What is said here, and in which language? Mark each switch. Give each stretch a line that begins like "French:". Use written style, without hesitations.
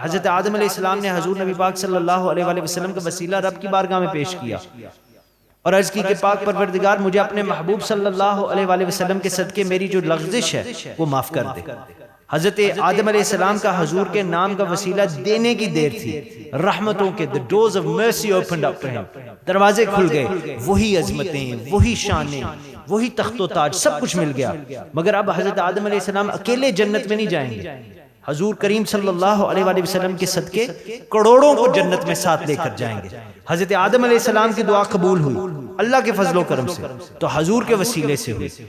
Urdu: حضرت آدم علیہ السلام نے حضور نبی پاک صلی اللہ علیہ وآلہ وسلم کا وسیلہ رب کی بارگاہ میں پیش کیا اور عرض کی کہ پاک پروردگار مجھے اپنے محبوب صلی اللہ علیہ وآلہ وسلم کے صدقے میری جو لغزش ہے وہ معاف کر دے. حضرت آدم علیہ السلام کا حضور کے نام کا وسیلہ دینے کی دیر تھی. رحمتوں کے
English: the doors of mercy opened up to him.
Urdu: دروازے کھل گئے، وہی عظمتیں، وہی شانیں، وہی تخت و تاج، سب کچھ مل گیا. مگر اب حضرت آدم علیہ السلام اکیلے جنت میں نہیں جائیں گے. حضور کریم صلی اللہ علیہ وآلہ وسلم کے صدقے کروڑوں کو جنت میں ساتھ لے کر جائیں گے. حضرت آدم علیہ السلام کی دعا قبول ہوئی اللہ کے فضل و کرم سے تو حضور کے وسیلے سے ہوئی.